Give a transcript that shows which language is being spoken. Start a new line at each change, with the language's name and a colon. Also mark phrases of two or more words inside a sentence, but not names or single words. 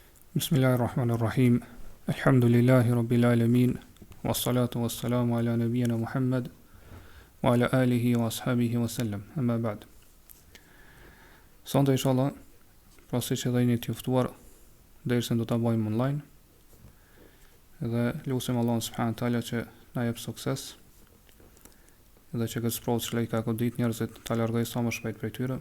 Arabic: بسم الله الرحمن الرحيم. الحمد لله رب العالمين. والصلاة والسلام على نبينا محمد وعلى آله وأصحابه وسلم. أما بعد.
Albanian: Sonte inshallah, pasi që dhe jeni të ftuar, derisa do ta bëjmë online. Dhe lutem Allahun
Arabic: سبحانه وتعالى
Albanian: që na jep sukses. Dhe që këtë sprovë që ka godit njerëzit ta largoj sa më shpejt prej tyre.